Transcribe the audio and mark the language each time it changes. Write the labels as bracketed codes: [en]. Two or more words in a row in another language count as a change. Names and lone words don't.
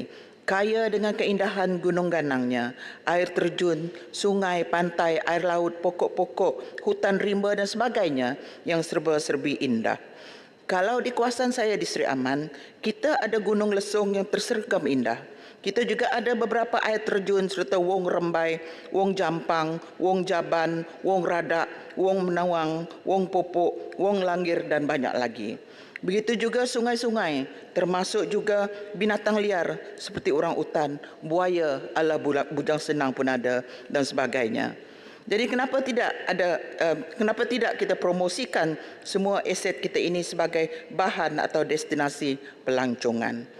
[ms] Kaya dengan keindahan gunung ganangnya, air terjun, sungai, pantai, air laut, pokok-pokok, hutan rimba dan sebagainya yang serba-serbi indah. Kalau di kawasan saya di Seri Aman, kita ada gunung lesung yang tersergam indah. Kita juga ada beberapa air terjun serta Wong Rembai, Wong Jampang, Wong Jaban, Wong Radak, Wong Menawang, Wong Popok, Wong Langir dan banyak lagi. Begitu juga sungai-sungai, termasuk juga binatang liar seperti orang utan, buaya ala bujang senang pun ada dan sebagainya. Jadi kenapa tidak kita promosikan semua aset kita ini sebagai bahan atau destinasi pelancongan?